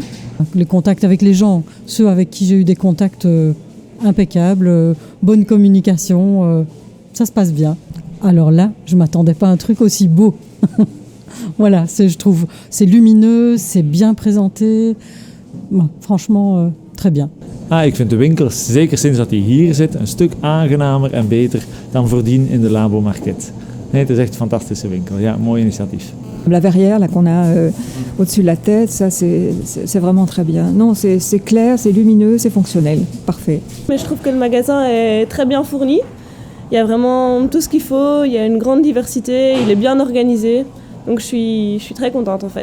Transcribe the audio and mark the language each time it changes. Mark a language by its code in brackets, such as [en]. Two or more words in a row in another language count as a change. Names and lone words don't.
[fr] Les contacts avec les gens, ceux avec qui j'ai eu des contacts impeccables, bonne communication, ça se passe bien. Alors là, je ne m'attendais pas à un truc aussi beau. Voilà, je trouve, c'est lumineux, c'est bien présenté. Franchement, très bien. [nl] Ik vind de winkel, zeker sinds dat hij hier zit, een stuk aangenamer en beter dan voordien in de Labo Market. Nee, het is echt een fantastische winkel. Ja, mooi initiatief. [fr] La verrière là, qu'on a au-dessus de la tête, ça c'est vraiment très bien. Non, c'est clair, c'est lumineux, c'est fonctionnel. Parfait. Mais je trouve que le magasin est très bien fourni. Il y a vraiment tout ce qu'il faut, il y a une grande diversité, il est bien organisé. Donc je suis très contente en fait.